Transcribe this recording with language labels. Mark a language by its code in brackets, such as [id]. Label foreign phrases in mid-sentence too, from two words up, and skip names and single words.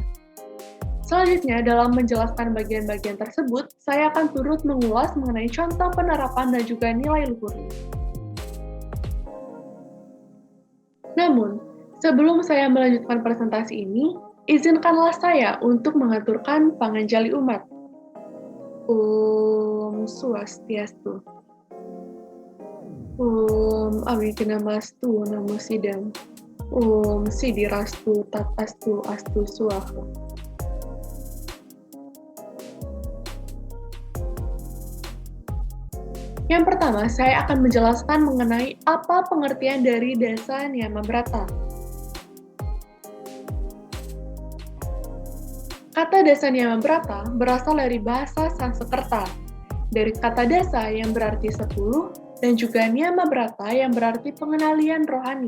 [id] Selanjutnya, dalam menjelaskan bagian-bagian tersebut, saya akan turut mengulas mengenai contoh penerapan dan juga nilai luhurnya. Namun, sebelum saya melanjutkan presentasi ini, izinkanlah saya untuk mengaturkan panganjali umat. [sa] Om Swastiastu. Om Awignamastu Namo Sidam. Om Sidirastu Tatastu Astu Swaha. [id] Yang pertama, saya akan menjelaskan mengenai apa pengertian dari Dasa Niyama Brata. Kata Dasa Niyama Brata berasal dari bahasa Sanskerta, dari kata dasa yang berarti 10, dan juga Niyama Brata yang berarti pengendalian rohani.